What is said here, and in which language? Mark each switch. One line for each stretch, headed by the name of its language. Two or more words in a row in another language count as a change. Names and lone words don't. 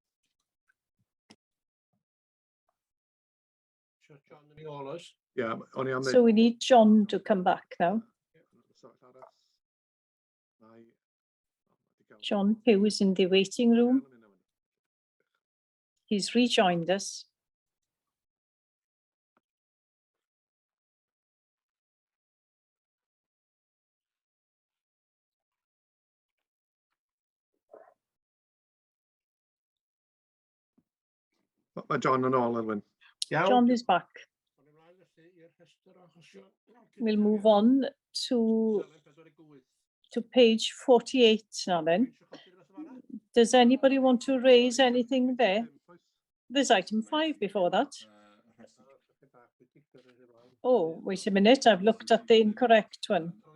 English: Yeah, only am So we need John to come back now. John Hughes in the waiting room. He's rejoined us.
Welsh: Mae John yn ôl, Elwyn.
English: John is back. We'll move on to page 48 now then. Does anybody want to raise anything there? There's item 5 before that. Oh, wait a minute, I've looked at the incorrect one.